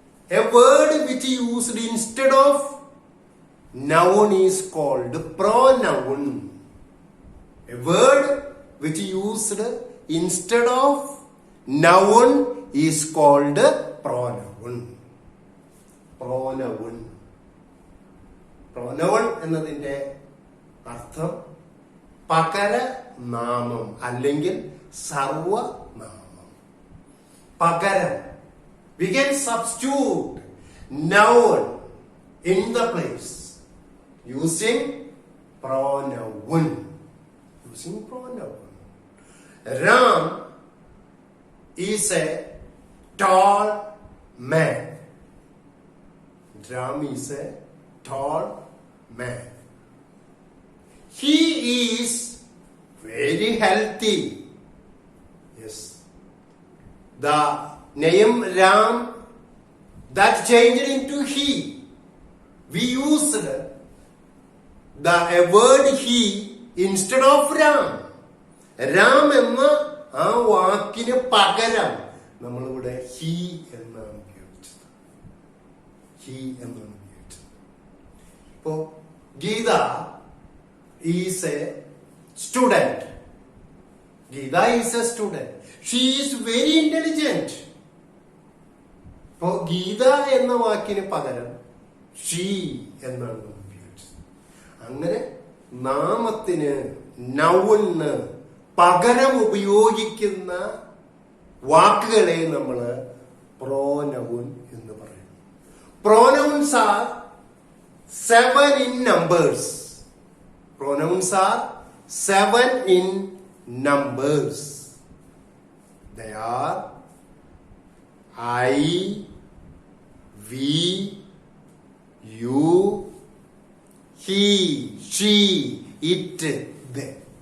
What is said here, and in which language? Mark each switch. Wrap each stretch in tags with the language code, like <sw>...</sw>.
<en>A word which is used instead of noun is called pronoun. A word which is used instead of noun is called pronoun.</en> <ml>Pronoun pronoun എന്നതിന്റെ അർത്ഥം പകരനാമം അല്ലെങ്കിൽ സർവനാമം. പകരം.</ml> <en>We can substitute noun in the place using pronoun. Using pronoun. Ram is a tall man. Ram is a tall man. He is very healthy. Yes. The name Ram that changed into he. We used the word he instead of Ram.</en> <ml>Ram എന്ന ആ വാക്കിന് പകരം നമ്മളിവിടെ he എന്നാണ് ഉപയോഗിച്ചത്.</ml> <en>he</en> <ml>എന്നാണ് ഉപയോഗിച്ചത്. ഇപ്പോ</ml> <en>Geetha is a student. Geetha is a student. She is very intelligent.</en> <ml>ഇപ്പോ ഗീത എന്ന വാക്കിന് പകരം ഷീ എന്നാണ് നമ്മൾ ഉപയോഗിച്ചത്. അങ്ങനെ നാമത്തിന് നൗണിന് പകരം ഉപയോഗിക്കുന്ന വാക്കുകളെ നമ്മൾ പ്രോനൗൺ എന്ന് പറയുന്നു.</ml> <en>Pronouns are 7 in numbers. Pronouns are 7 in numbers. They are I, we, you, he, she, it, they.</en>